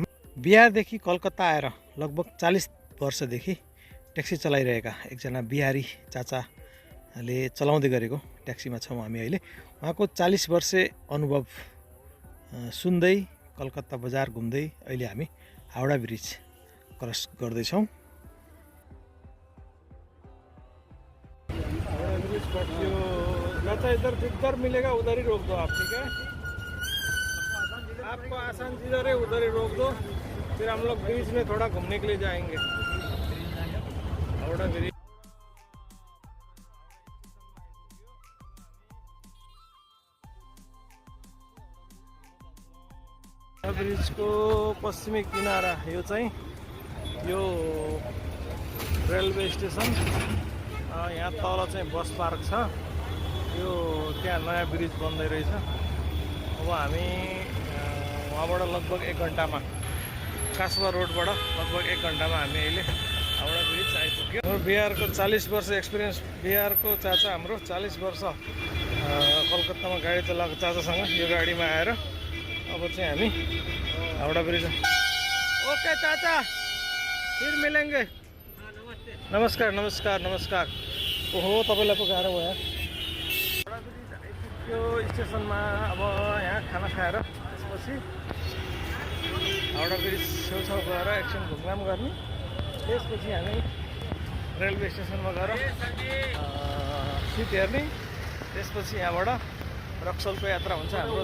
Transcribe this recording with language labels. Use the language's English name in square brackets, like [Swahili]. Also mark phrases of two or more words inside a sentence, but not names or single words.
[Nepali] बिहारदेखि कलकत्ता आएर लगभग 40 वर्षदेखि ट्याक्सी चलाइरहेका एकजना बिहारी चाचाले चलाउँदै गरेको ट्याक्सीमा छौँ हामी अहिले। उहाँको 40 वर्षे अनुभव सुन्दै कलकत्ता बजार घुम्दै अहिले हामी हाउडा ब्रिज क्रस गर्दैछौँ। [Hindi] हाउडा ब्रिज चाचा इधर मिलेगा, उधर ही रोक दो आप, ठीक है? आपको आसान जिधर है उधर ही रोक दो, फिर हम लोग ब्रिज में थोड़ा घूमने के लिए जाएंगे। [Nepali] हावड़ा ब्रिज ब्रिजको पश्चिमी किनारा यो चाहिँ यो रेलवे स्टेसन। यहाँ तल चाहिँ बस पार्क छ। यो त्यहाँ नयाँ ब्रिज बन्दै रहेछ। अब हामी वहाँबाट लगभग 1 घन्टामा कासुवा रोडबाट लगभग 1 घन्टामा हामी अहिले हाउडा ब्रिज आइपुग्यो। हाम्रो बिहारको 40 वर्ष एक्सपिरियन्स, बिहारको चाचा हाम्रो 40 वर्ष कलकत्तामा गाडी चलाएको चाचासँग यो गाडीमा आएर अब चाहिँ हामी हाउडा ब्रिज। [Hindi] ओके चाचा, फिर मिलेंगे। [Nepali] नमस्कार नमस्कार नमस्कार। ओहो तपाईँलाई पो गाह्रो भयो। हाउडा ब्रिज आइपुग्यो स्टेसनमा। अब यहाँ खाना खाएर त्यसपछि हाउडा ब्रिज छेउछाउ गएर एकछिन घुमघाम गर्ने, त्यसपछि हामी रेलवे स्टेसनमा गएर सिट हेर्ने, त्यसपछि यहाँबाट रक्सोलको यात्रा हुन्छ हाम्रो।